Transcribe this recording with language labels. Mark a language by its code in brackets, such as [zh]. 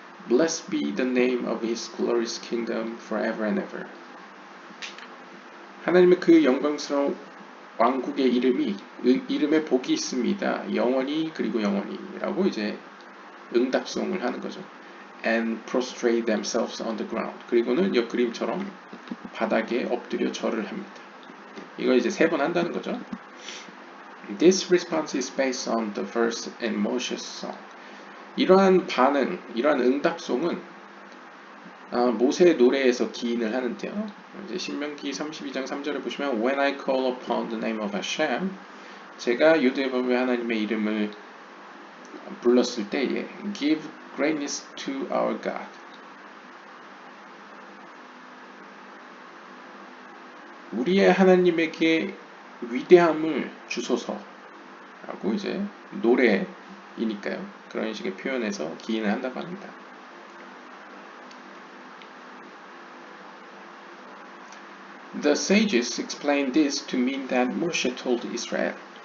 [en] Blessed be the name of his glorious kingdom forever and ever. [ko] 하나님의 그 영광스러운 왕국의 이름에 복이 있습니다. 영원히 그리고 영원히라고 이제 응답송을 하는 거죠. [en] And prostrate themselves on the ground. [ko] 그리고는 옆 그림처럼 바닥에 엎드려 절을 합니다. 이거 이제 3번 한다는 거죠. [en] This response is based on the verse in Moshe's song. [ko] 이러한 반응, 이러한 응답송은 모세의 노래에서 기인을 하는데요. 이제 신명기 32장 3절에 보시면 [en] When I call upon the name of Hashem [ko] 제가 유대법의 하나님의 이름을 불렀을 때에 [en] Give greatness to our God [ko] 우리의 하나님에게 위대함을 주소서라고 이제 노래이니까요. 그런 식의 표현에서 기인을 한다고 합니다. [en] The sages explained this to mean that Moshe told Israel.